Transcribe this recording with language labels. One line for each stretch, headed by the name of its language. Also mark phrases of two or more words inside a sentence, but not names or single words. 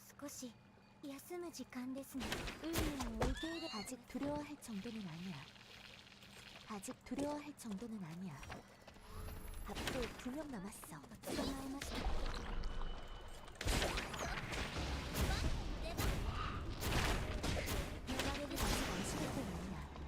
Japanese: し休む時間ですね。運命を受け入れ
Korean: 아직 두려워할 정도는 아니야. 아직 두려워할 정도는 아니야. 앞으로 2명 남았어.
Japanese: 捕まえました。
Korean: 流れる 아직 안심할 땐 아니야.